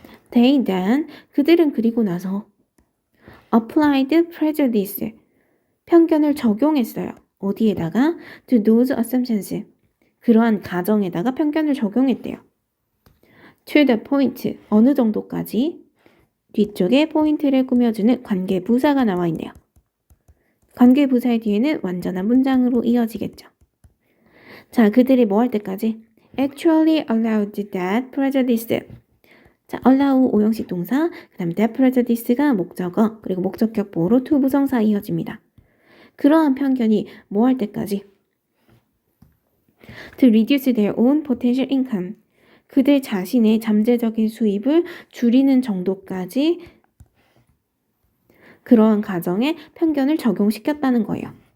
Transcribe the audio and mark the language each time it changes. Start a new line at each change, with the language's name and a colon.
English: They then,
Korean: 그들은 그리고 나서
English: applied prejudice,
Korean: 편견을 적용했어요. 어디에다가?
English: to those assumptions,
Korean: 그러한 가정에다가 편견을 적용했대요.
English: to the point,
Korean: 어느 정도까지? 뒤쪽에 포인트를 꾸며주는 관계부사가 나와 있네요. 관계부사의 뒤에는 완전한 문장으로 이어지겠죠. 자, 그들이 뭐 할 때까지?
English: actually allowed that prejudice.
Korean: 자, allow 오형식 동사, 그 다음에
English: that prejudice
Korean: 가 목적어, 그리고 목적격 보호로 to 부정사 이어집니다. 그러한 편견이 뭐 할 때까지?
English: to reduce their own potential income,
Korean: 그들 자신의 잠재적인 수입을 줄이는 정도까지 그러한 가정에 편견을 적용시켰다는 거예요.